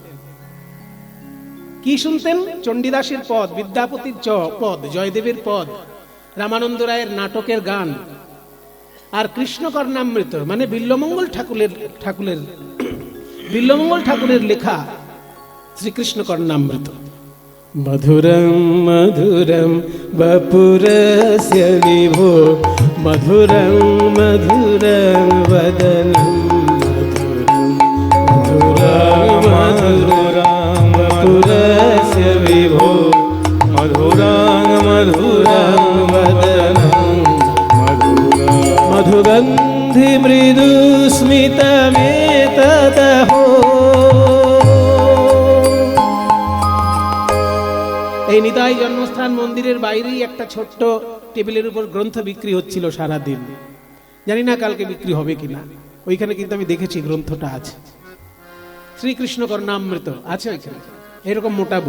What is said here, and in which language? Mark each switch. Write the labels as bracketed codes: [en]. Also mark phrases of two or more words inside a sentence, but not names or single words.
[bn] কি শুনতেন? চণ্ডীদাসের পদ, বিদ্যাপতির পদ, জয়দেবের পদ, রামানন্দ রায়ের নাটকের গান, আর কৃষ্ণ কর্ণামৃত মানে বিল্লমঙ্গল ঠাকুরের লেখা শ্রীকৃষ্ণ কর্ণামৃত। [sa] মধুরম মধুরম বপুরস্য বিভো মধুরম মধুরম বদনম মধুরম মধুরম বপুরস্য বিভো মধুরাং মধুরাং বদনং মধুরাং মধুগন্ধি মৃদু স্মিতমেতদহো। [bn] এই নিতাই জন্মস্থান মন্দিরের বাইরেই একটা ছোট্ট টেবিলের উপর গ্রন্থ বিক্রি হচ্ছিল সারাদিন। জানি না কালকে বিক্রি হবে কিনা। ওইখানে কিন্তু আমি দেখেছি গ্রন্থটা আছে, শ্রীকৃষ্ণ কর্ণামৃত আছে ওইখানে, এরকম মোটা বই।